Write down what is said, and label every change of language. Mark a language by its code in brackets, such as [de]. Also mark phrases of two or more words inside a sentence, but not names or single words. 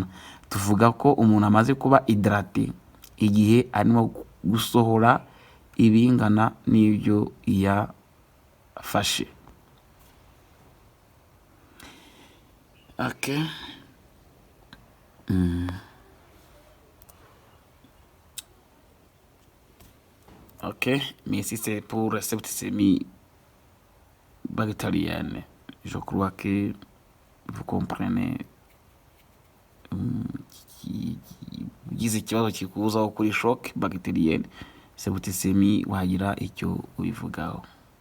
[rw] Tuvuga ko umuntu amaze kuba hydraté igihe arimo gusohora ibingana n'ibyo yafashe. Ok. [fr] Ok, mais si c'est pour la septicémie bactérienne, je crois que vous comprenez. [rw] Ugize ikibazo kikuzaho kuri [fr] shock bactérienne, septicémie [rw] wagira icyo ubivugaho.